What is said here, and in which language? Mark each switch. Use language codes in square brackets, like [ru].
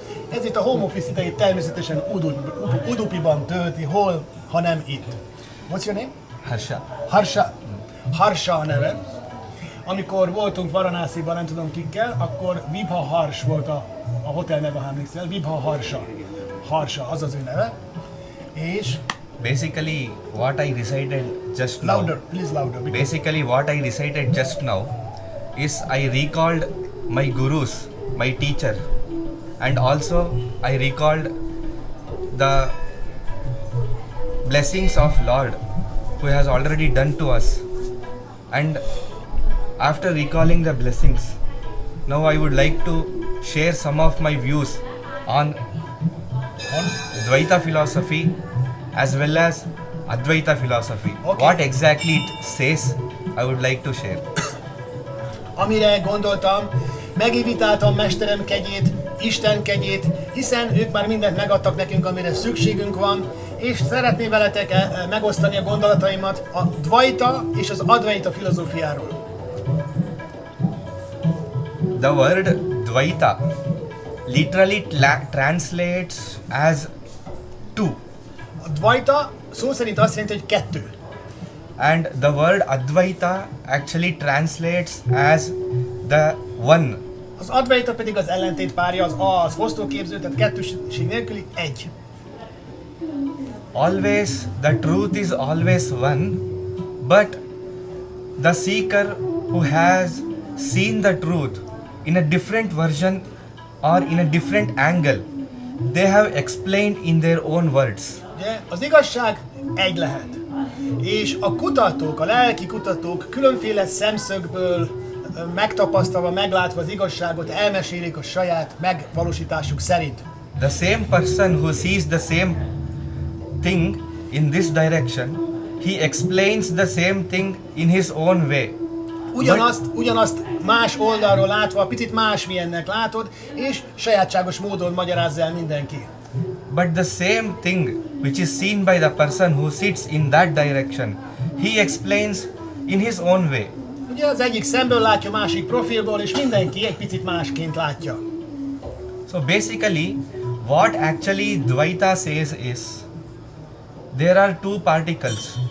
[hu] Ezért a home office idejét természetesen Udupiban tölti, hol, ha nem itt. [en] What's your name? Harsha. [hu] Harsha a neve. Amikor voltunk Varanasiban, nem tudom kikkel, akkor Vibha Hars volt a hotel neve, ha emlékszel. Vibha Harsha. Harsha, az az ő neve. És... [en] Basically, what I recited just now. Louder, please louder. Basically, what I recited just now is I recalled my gurus, my teacher, and also I recalled the blessings of Lord who has already done to us. And after recalling the blessings, now I would like to share some of my views on Dvaita philosophy as well as Advaita philosophy. Okay. What exactly it says, I would like to share. [hu] Amire gondoltam, megivitáltam mesterem kegyét, Isten kegyét, hiszen ők már mindent megadtak nekünk, amire szükségünk van, és szeretném veletek megosztani a gondolataimat a Dvaita és az Advaita filozófiáról. [en] The word Dvaita literally translates as two. [hu] A Dvaita szó szerint azt jelenti, hogy kettő. [en] And the word Advaita actually translates as the one. [hu] Az Advaita pedig az ellentétpárja, az A, az fosztóképző, tehát kettőség nélküli egy. [en] Always, the truth is always one, but the seeker who has seen the truth in a different version or in a different angle, they have explained in their own words. [hu] Ugye, az igazság egy lehet. És a kutatók, a lelki kutatók különféle szemszögből megtapasztalva, meglátva az igazságot elmesélik a saját megvalósításuk szerint. [en] The same person who sees the same thing in this direction, he explains the same thing in his own way. [hu] Ugyanazt más oldalról látva, picit másmilyennek látod, és sajátságos módon magyarázza el mindenki. [en] But the same thing which is seen by the person who sits in that direction, he explains in his own way. [hu] Ugye az egyik szemből látja, másik profilból, és mindenki egy picit másként látja. [en] So basically, what actually Dvaita says is, there are two particles.